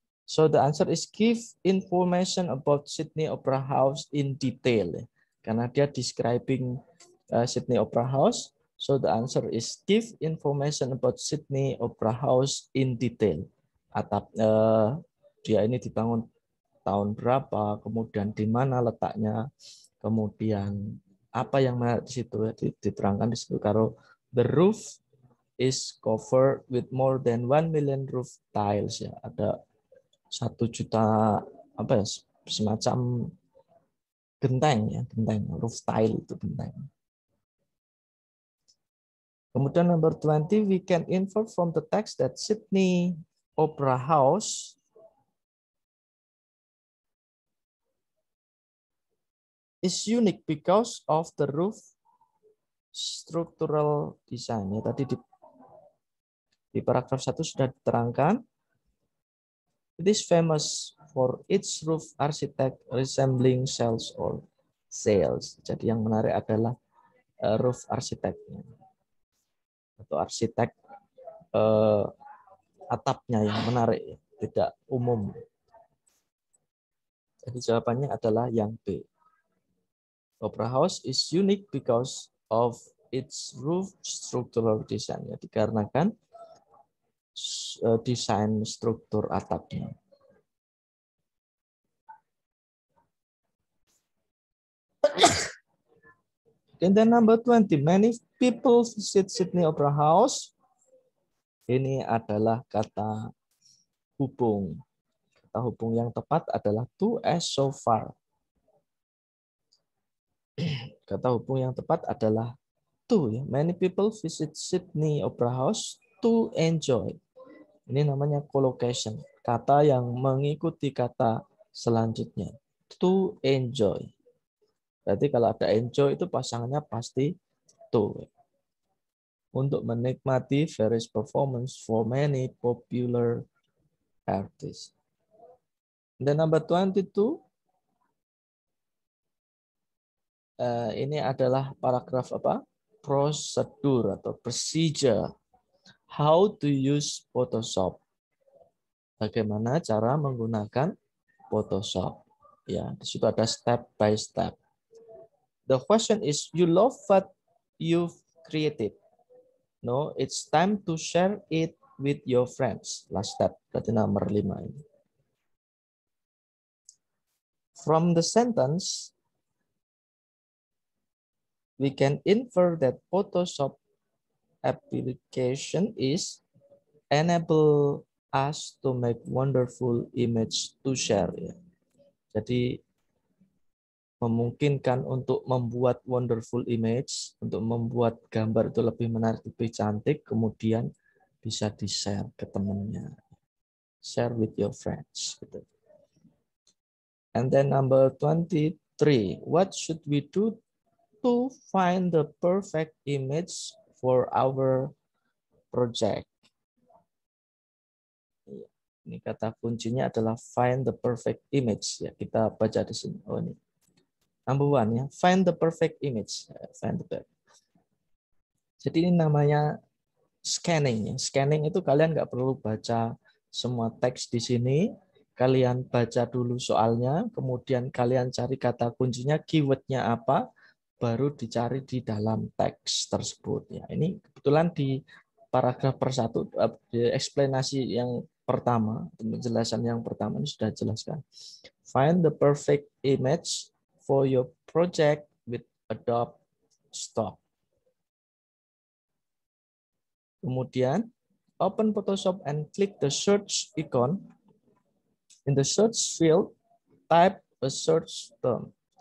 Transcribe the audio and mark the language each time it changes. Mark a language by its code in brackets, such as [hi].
[en] So the answer is give information about Sydney Opera House in detail. [id] Karena dia describing Sydney Opera House. [en] So the answer is give information about Sydney Opera House in detail. [id] Atap dia ini dibangun tahun berapa, kemudian di mana letaknya, kemudian apa yang menarik di situ diterangkan di situ. Kalau [en] the roof is covered with more than 1 million roof tiles, [id] ya, ada 1 juta apa ya, semacam genteng, ya, genteng, roof tile itu genteng. [en] Kemudian number 20, we can infer from the text that Sydney Opera House is unique because of the roof structural design. [id] Ya, tadi di paragraf 1 sudah diterangkan. [en] It is famous for its roof architect resembling cells or sails. [id] Jadi yang menarik adalah roof arsiteknya atau arsitek atapnya yang menarik, ya, tidak umum. Jadi jawabannya adalah yang B. [en] Opera House is unique because of its roof structural design. [id] Ya, dikarenakan desain struktur atapnya. [en] And then number 20, many people visit Sydney Opera House. [id] Ini adalah kata hubung. Kata hubung yang tepat adalah to as so far. Kata hubung yang tepat adalah to. Ya. [en] Many people visit Sydney Opera House to enjoy. [id] Ini namanya collocation. Kata yang mengikuti kata selanjutnya. [en] To enjoy. [id] Berarti kalau ada enjoy itu pasangannya pasti to. Untuk menikmati [en] various performance for many popular artists. [id] Dan number 22, ini adalah paragraf apa? Prosedur atau [en] procedure. How to use Photoshop. [id] Bagaimana cara menggunakan Photoshop. Ya, di situ ada [en] step by step. The question is, you love what you've created. No, it's time to share it with your friends. Last step, [id] berarti nomor 5 ini. [en] From the sentence, we can infer that Photoshop application is enable us to make wonderful image to share. [id] Ya. Jadi memungkinkan untuk membuat [en] wonderful image, [id] untuk membuat gambar itu lebih menarik, lebih cantik, kemudian bisa di-share ke temannya. [en] Share with your friends. [id] Gitu. [en] And then number 23, what should we do to find the perfect image for our project? [id] Ini kata kuncinya adalah [en] find the perfect image. [id] Ya, kita baca di sini. Oh ini. [en] Number 1 ya, find the perfect image. Find the perfect. [id] Jadi ini namanya scanning. Scanning itu kalian nggak perlu baca semua teks di sini. Kalian baca dulu soalnya, kemudian kalian cari kata kuncinya, keywordnya apa, baru dicari di dalam teks tersebut. Ya, ini kebetulan di paragraf per 1, di eksplanasi yang pertama, penjelasan yang pertama ini sudah jelaskan. [en] Find the perfect image for your project with Adobe Stock. Kemudian, open Photoshop and click the search icon. In the search field, type a search term.